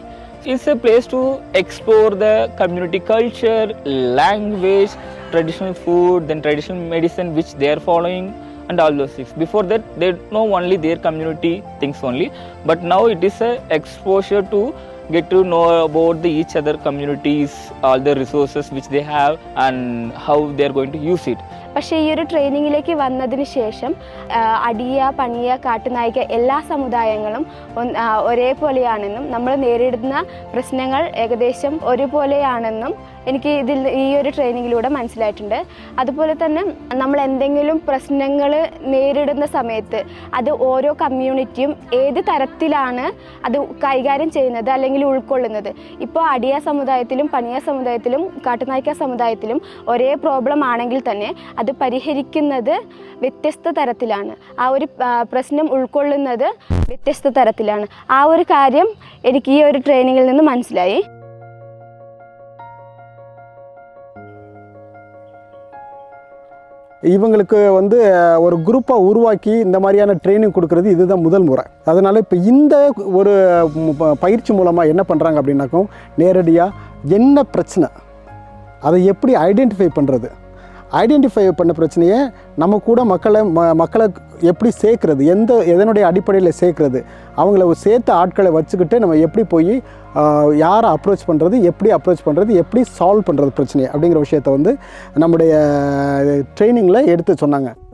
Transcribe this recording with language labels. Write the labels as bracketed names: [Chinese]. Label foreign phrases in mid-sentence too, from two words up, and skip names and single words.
[English] It's a place to explore the community culture, language, traditional food, then traditional medicine which they are following. and all those things. Before that, they know only their community things only, but now it is a exposure to get to know about the each other communities, all the resources which they have and how they are going to use it. [Malayalam] പക്ഷേ ഈ ഒരു ട്രെയിനിങ്ങിലേക്ക് വന്നതിന് ശേഷം അടിയ പണിയ കാട്ടുനായ്ക്ക എല്ലാ സമുദായങ്ങളും ഒരേപോലെയാണെന്നും നമ്മൾ നേരിടുന്ന പ്രശ്നങ്ങൾ ഏകദേശം ഒരുപോലെയാണെന്നും എനിക്ക് ഈ ഒരു ട്രെയിനിങ്ങിലൂടെ മനസ്സിലായിട്ടുണ്ട്. അതുപോലെ തന്നെ നമ്മൾ എന്തെങ്കിലും പ്രശ്നങ്ങൾ നേരിടുന്ന സമയത്ത് അത് ഓരോ കമ്മ്യൂണിറ്റിയും ഏത് തരത്തിലാണ് അത് കൈകാര്യം ചെയ്യുന്നത് അല്ലെങ്കിൽ ഉൾക്കൊള്ളുന്നത്. ഇപ്പോൾ അടിയ സമുദായത്തിലും പണിയ സമുദായത്തിലും കാട്ടുനായ്ക്ക സമുദായത്തിലും ഒരേ പ്രോബ്ലം ആണെങ്കിൽ തന്നെ അത് പരിഹരിക്കുന്നത് വ്യത്യസ്ത തരത്തിലാണ്. ആ ഒരു പ്രശ്നം ഉൾക്കൊള്ളുന്നത് വ്യത്യസ്ത തരത്തിലാണ്. ആ ഒരു കാര്യം എനിക്ക് ഈ ഒരു ട്രെയിനിങ്ങിൽ നിന്ന് മനസ്സിലായി. [Tamil] இவங்களுக்கு ஒரு குரூப்பாக உருவாக்கி இந்த மாதிரியான ட்ரைனிங் கொடுக்குறது இதுதான் முதல் முறை. அதனால் இப்போ இந்த ஒரு பயிற்சி மூலமாக என்ன பண்ணுறாங்க அப்படின்னாக்கும், நேரடியாக என்ன பிரச்சனை அதை எப்படி ஐடென்டிஃபை பண்ணுறது, ஐடென்டிஃபை பண்ண பிரச்சனையை நம்ம கூட மக்களை எப்படி சேர்க்குறது, எதனுடைய அடிப்படையில் சேர்க்குறது, அவங்கள சேர்த்த ஆட்களை வச்சுக்கிட்டு நம்ம எப்படி போய் யாரை அப்ரோச் பண்ணுறது, எப்படி சால்வ் பண்ணுறது பிரச்சனையை அப்படிங்கிற விஷயத்தை நம்முடைய ட்ரைனிங்கில் எடுத்து சொன்னாங்க.